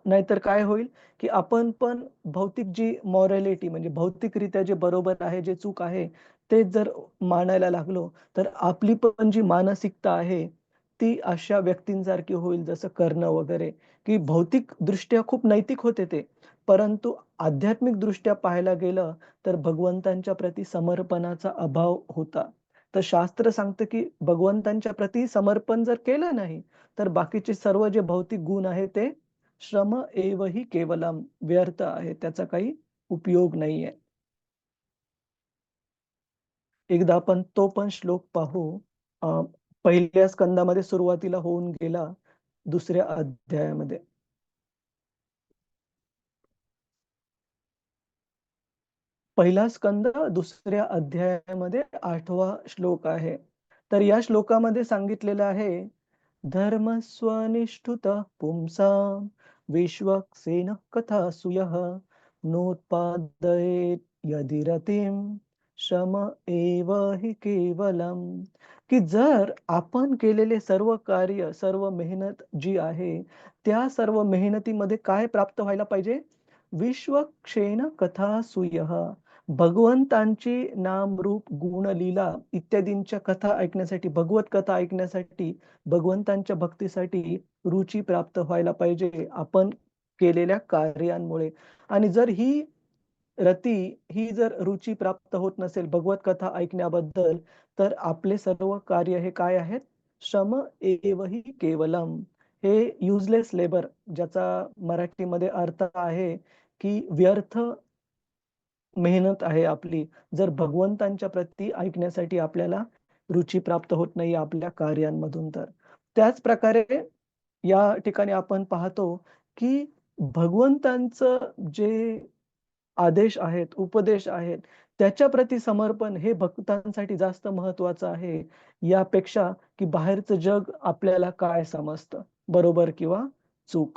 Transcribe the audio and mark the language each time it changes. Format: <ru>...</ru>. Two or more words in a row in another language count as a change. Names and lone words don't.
<mr>नाहीतर काय होईल, की आपण पण भौतिक जी मॉरॅलिटी म्हणजे भौतिकरित्या जे बरोबर आहे, जे चूक आहे, तेच जर मानायला लागलो, तर आपली पण जी मानसिकता आहे, ती अशा व्यक्तींसारखी होईल जसं कर्ण वगैरे, की भौतिकदृष्ट्या खूप नैतिक होते ते. परंतु आध्यात्मिकदृष्ट्या पाहायला गेलं, तर भगवंतांच्या प्रती समर्पणाचा अभाव होता. तर शास्त्र सांगतं, की भगवंतांच्या प्रती समर्पण जर केलं नाही, तर बाकीचे सर्व जे भौतिक गुण आहेत ते</mr> <sa>श्रम एव हि केवलम,</sa> <mr>व्यर्थ आहे. त्याचा काही उपयोग नाहीये. एकदा आपण तो पण श्लोक पाहू. अ, पहिल्या स्कंदामध्ये सुरुवातीला होऊन गेला, दुसऱ्या अध्यायामध्ये. पहिला स्कंद दुसऱ्या अध्यायामध्ये 8वा श्लोक आहे. तर या श्लोकामध्ये सांगितलेलं आहे,</mr> <sa>धर्मस्वनिष्ठुतः पुंसां विश्वक्सेनः कथासु यः नोत्पादयेत् यदि रतिं श्रम एव हि केवलम.</sa> <mr>की जर आपण केलेले सर्व कार्य, सर्व मेहनत जी आहे, त्या सर्व मेहनतीमध्ये काय प्राप्त व्हायला पाहिजे?</mr> <sa>विश्वक्षेन कथासूयः,</sa> <mr>भगवंतांची नाम, रूप, गुण, लीला इत्यादींच्या कथा ऐकण्यासाठी, भगवत कथा ऐकण्यासाठी, भगवंतांच्या भक्तीसाठी रुची प्राप्त व्हायला पाहिजे आपण केलेल्या कार्यांमुळे. आणि जर ही रती, ही जर रुची प्राप्त होत नसेल भगवत कथा ऐकण्याबद्दल, तर आपले सर्व कार्य हे काय आहेत?</mr> <sa>श्रम एव हि केवलम.</sa> <mr>हे</mr> <en>useless labour,</en> <mr>ज्याचा मराठीमध्ये अर्थ आहे की व्यर्थ मेहनत आहे आपली. जर भगवंतांच्या प्रती ऐकण्यासाठी आपल्याला रुची प्राप्त होत नाही आपल्या कार्यांमधून तर. त्याच प्रकारे या ठिकाणी आपण पाहतो, की भगवंतांचं जे आदेश आहेत, उपदेश आहेत, त्याच्याप्रती समर्पण हे भक्तांसाठी जास्त महत्त्वाचं आहे, यापेक्षा की बाहेरचं जग आपल्याला काय समजतं, बरोबर किंवा चूक.</mr>